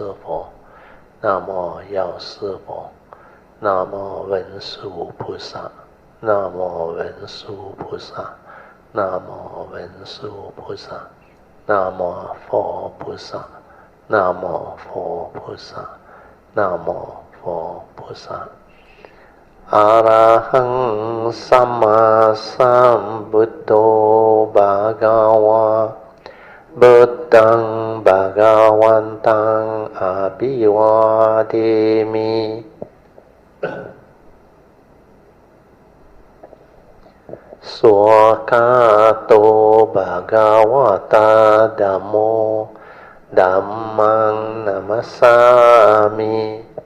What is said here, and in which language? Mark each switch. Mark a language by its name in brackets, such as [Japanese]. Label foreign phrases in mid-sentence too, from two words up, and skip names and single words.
[Chinese] 佛 Namo 药师佛 Namo 文殊菩萨 Namo 文殊菩萨 Namo 文殊菩萨 Namo 佛菩萨 Namo 佛菩萨 Namo 佛菩萨 [Pali] Arahang Samma Sambuddho Bhagava Buddhang Bhagavantang Abhivademi Swakato Bhagavata Dhammo Dhammang Namasami